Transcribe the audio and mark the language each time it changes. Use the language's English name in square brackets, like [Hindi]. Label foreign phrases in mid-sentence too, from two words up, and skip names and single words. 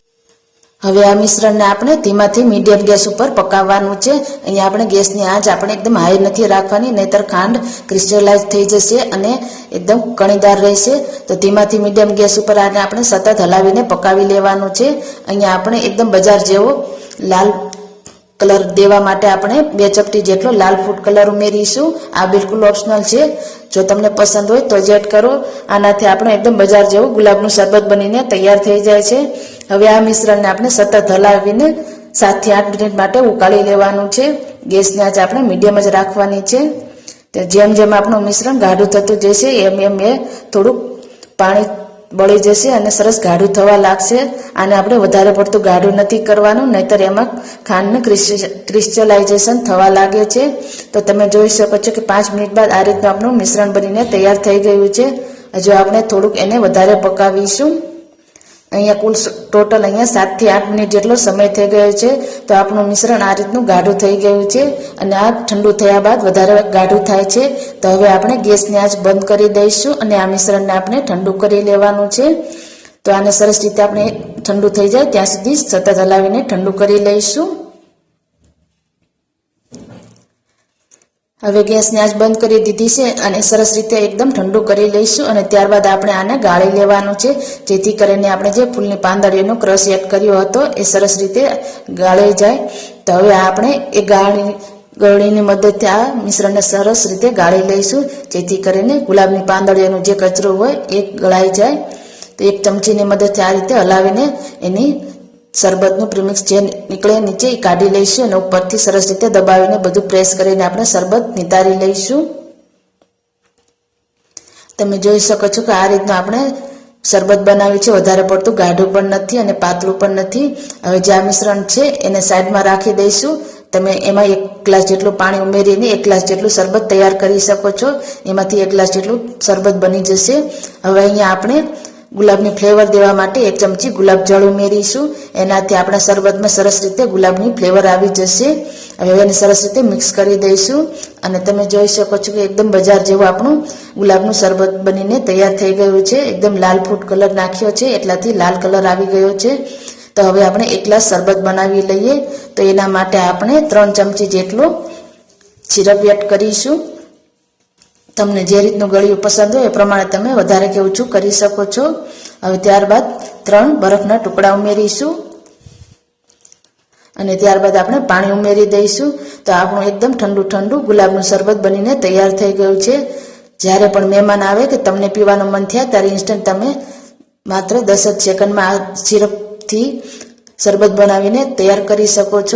[Gujarati] હવે આ મિશ્રણને આપણે ધીમાથી મીડિયમ ગેસ ઉપર પકાવવાનું છે। અહીંયા આપણે ગેસની આંચ આપણે એકદમ હાઈ નથી રાખવાની, નહીતર ખાંડ ક્રિસ્ટલાઇઝ થઈ જશે અને એકદમ કણીદાર રહેશે। તો ધીમાથી મીડિયમ ગેસ ઉપર આને આપણે સતત હલાવીને પકાવી લેવાનું છે। અહીંયા આપણે એકદમ બજાર જેવો લાલ કલર દેવા માટે આપણે 2 ચમચી જેટલો લાલ [English] food color [Gujarati] ઉમેરીશું। આ બિલકુલ ઓપ્શનલ છે, જો તમને પસંદ હોય તો જ એડ કરો। આનાથી આપણે એકદમ બજાર જેવું ગુલાબનું શરબત બનીને તૈયાર થઈ જાય છે। હવે આ મિશ્રણને આપણે સતત હલાવીને 7 થી 8 મિનિટ માટે ઉકાળી લેવાનું છે। ગેસની આંચ આપણે મીડિયમ જ રાખવાની છે। તો જેમ જેમ આપણું મિશ્રણ ગાઢું થતું જશે એમ એમ એ થોડું પાણી બળી જશે અને સરસ ગાઢું થવા લાગશે। આને આપણે વધારે પડતું ગાઢું નથી કરવાનું, નહીતર એમાં ખાંડનું ક્રિસ્ટલાઇઝેશન થવા લાગે છે। તો તમે જોઈ શકો છો કે 5 મિનિટ બાદ આ રીતનું આપણું મિશ્રણ બનીને તૈયાર થઈ ગયું છે। હજુ આપણે થોડુંક એને વધારે પકાવીશું। અહીંયા કુલ ટોટલ અહીંયા 7 થી 8 મિનિટ જેટલો સમય થઈ ગયો છે। તો આપણું મિશ્રણ આ રીતનું ગાઢું થઈ ગયું છે અને આ ઠંડું થયા બાદ વધારે ગાઢું થાય છે। તો હવે આપણે ગેસની આંચ બંધ કરી દઈશું અને આ મિશ્રણને આપણે ઠંડું કરી લેવાનું છે। તો આને સરસ રીતે આપણે ઠંડું થઈ જાય ત્યાં સુધી સતત હલાવીને ઠંડું કરી લઈશું। હવે ગેસની આંચ બંધ કરી દીધી છે અને સરસ રીતે એકદમ ઠંડું કરી લઈશું અને ત્યારબાદ આપણે આને गाળી લેવાનું છે, જેથી કરીને આપણે જે ફૂલની પાંદડીઓનો ક્રશ એડ કર્યો હતો એ સરસ રીતે ગળાઈ જાય। તો હવે આપણે એ गळણીની મદદથી આ મિશ્રણને સરસ રીતે ગાળી લઈશું, જેથી કરીને ગુલાબની પાંદડીઓનો જે કચરો હોય એ ગળાઈ જાય। તો 1 ચમચીની મદદથી આ રીતે હલાવીને એની शरबतનું પ્રીમિક્સ જે નીકળે નીચે એ કાઢી લઈશું અને ઉપરથી સરસ રીતે દબાવીને બધું પ્રેસ કરીને આપણે શરબત નિતારી લઈશું। તમે જોઈ શકો છો કે આ રીતનું આપણે શરબત બનાવ્યું છે। વધારે પડતું ગાઢું પણ નથી અને પાતળું પણ નથી। હવે જે આ મિશ્રણ છે એને સાઈડમાં રાખી દઈશું। તમે એમાં 1 ગ્લાસ જેટલું પાણી ઉમેરીને 1 ગ્લાસ જેટલું શરબત તૈયાર કરી શકો છો। એમાંથી 1 ગ્લાસ જેટલું શરબત બની જશે। હવે અહીંયા આપણે ગુલાબની ફ્લેવર દેવા માટે 1 ચમચી ગુલાબ જળ ઉમેરીશું। એનાથી આપણા શરબતમાં સરસ રીતે ગુલાબની ફ્લેવર આવી જશે। હવે એને સરસ રીતે મિક્સ કરી દઈશું અને તમે જોઈ શકો છો કે એકદમ બજાર જેવું આપણું ગુલાબનું શરબત બનીને તૈયાર થઈ ગયું છે। એકદમ લાલ [English] food color [Gujarati] નાખ્યો છે એટલાથી લાલ કલર આવી ગયો છે। તો હવે આપણે 1 ગ્લાસ શરબત બનાવી લઈએ। તો એના માટે આપણે 3 ચમચી જેટલો સિરપ એડ કરીશું। તમને જે રીતનું ગળ્યું પસંદ હોય એ પ્રમાણે તમે વધારે કે ઓછું કરી શકો છો। હવે ત્યારબાદ 3 બરફના ટુકડા ઉમેરીશું અને ત્યારબાદ આપણે પાણી ઉમેરી દઈશું। તો આપણું એકદમ ઠંડું ઠંડું ગુલાબનું શરબત બનીને તૈયાર થઈ ગયું છે। જ્યારે પણ મહેમાન આવે કે તમને પીવાનું મન થયા ત્યારે ઇન્સ્ટન્ટ તમે માત્ર 10 જ સેકન્ડમાં આ સિરપથી શરબત બનાવીને તૈયાર કરી શકો છો।